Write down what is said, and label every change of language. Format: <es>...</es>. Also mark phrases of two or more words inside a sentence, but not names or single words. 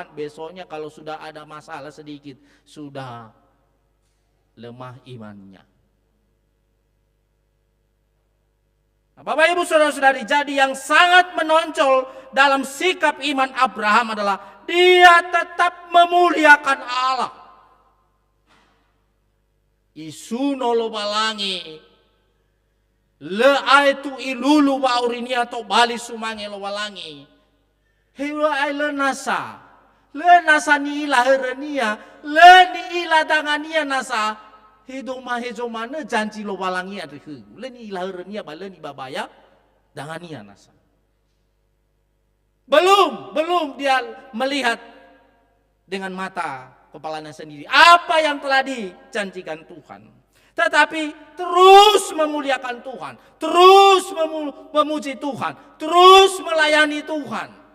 <id>Besoknya kalau sudah ada masalah sedikit, sudah lemah imannya. Nah, Bapak Ibu Saudara-saudari, jadi yang sangat menonjol dalam sikap iman Abraham adalah dia tetap memuliakan Allah.</id> <nia>Isu nolo balangi le aitu ilulu baurinia to bali sumange lo balangi. Hewa ai le nasa ni ila herenia, le ni ila dangania nasa. Hidoma mana janji lo balangi adrihu. Le ni ila herenia ba le ni babaya dangania nasa.</nia> <id>Belum dia melihat dengan mata kepalanya sendiri apa yang telah dijanjikan Tuhan. Tetapi terus memuliakan Tuhan, terus memuji Tuhan, terus melayani Tuhan.</id>